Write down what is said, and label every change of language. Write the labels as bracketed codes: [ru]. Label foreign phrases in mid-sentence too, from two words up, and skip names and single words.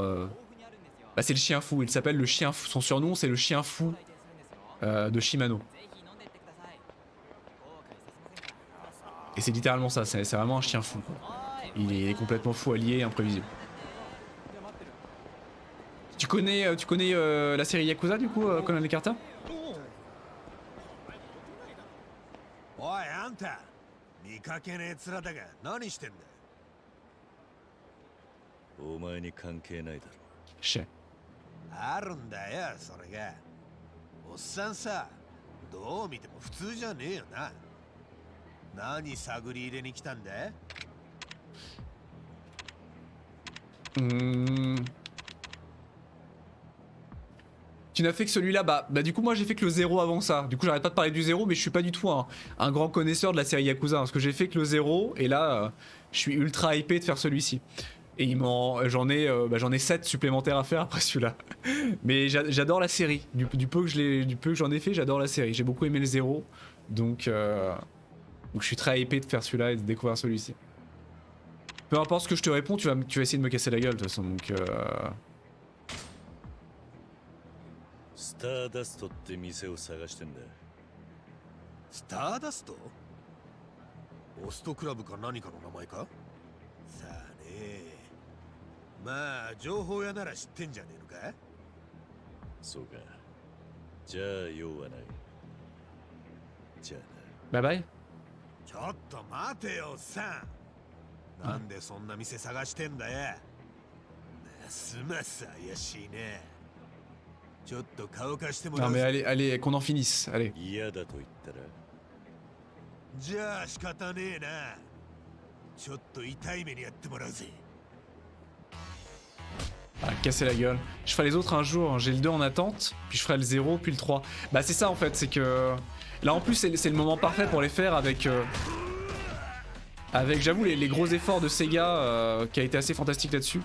[fr] Bah, c'est le chien fou, il s'appelle le chien fou. Son surnom c'est le chien fou de Shimano. Et c'est littéralement ça, c'est vraiment un chien fou quoi. Il est complètement fou allié et imprévisible. Tu connais la série Yakuza du coup, Colonel Carter? [ja] おいあんた見かけねえ面だが何してんだお前に関係ないだろ [fr] Chais. [ja] あるんだよそれがおっさんさどう見ても普通じゃねえよな何探り入れに来たんだ [fr] Tu n'as fait que celui-là, bah du coup moi j'ai fait que le 0 avant ça. Du coup j'arrête pas de parler du 0, mais je suis pas du tout un grand connaisseur de la série Yakuza. Parce que j'ai fait que le 0 et là je suis ultra hypé de faire celui-ci. Et j'en ai 7 supplémentaires à faire après celui-là. Mais j'adore la série. Du peu que j'en ai fait, j'adore la série. J'ai beaucoup aimé le 0. Donc je suis très hypé de faire celui-là et de découvrir celui-ci. Peu importe ce que je te réponds, tu vas essayer de me casser la gueule de toute façon. Donc [ja] スターダストって店を探してんだスターダストホストクラブか何かの名前かさあねまあ情報屋なら知ってんじゃねえのかそうかじゃあ用はないじゃあ [en] bye bye. [ja] ちょっと待てよおっさんなんでそんな店探してんだよますます怪しいねちょっと顔貸しても [fr] Non [ja] らう [fr] mais [ja] ぜ [fr] allez, allez, qu'on en finisse, allez. [ja] 嫌だと言ったらじゃあ仕方ねえなちょっと痛い目にやってもらうぜ [fr] Ah, casser la gueule. Je ferai les autres un jour, hein. J'ai le 2 en attente, puis je ferai le 0, puis le 3. Bah c'est ça en fait, c'est que... Là en plus c'est le moment parfait pour les faire avec... Avec j'avoue les gros efforts de Sega qui a été assez fantastique là-dessus.